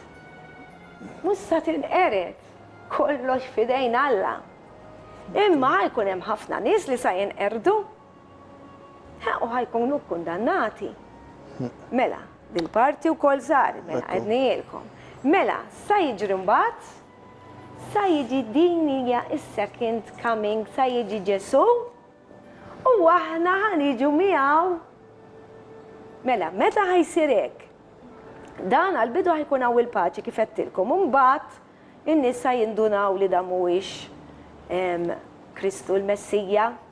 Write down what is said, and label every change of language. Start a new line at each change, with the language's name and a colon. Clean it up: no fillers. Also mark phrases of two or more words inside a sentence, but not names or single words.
Maltese: Mhux sa tinqered kollox f'idejn Alla. Imma jkun hemm ħafna nies li sa jinqerdu. U ħajkunu kundannati. Mela, dil-parti wkoll saret, mela għednijilkom. Mela, sa jiġri mbagħad, sa jiġi din hija is-
English: second coming,
Maltese: sa jiġi Ġesu, u aħna ħaniġu miegħu. Mela, meta ħajsir hekk? Dan għall-bidu ħajkun hawn il-paċi kif qedtilkom, u mbagħad in-nies sa jindunaw li dan mhuwiex Kristu l-Messija.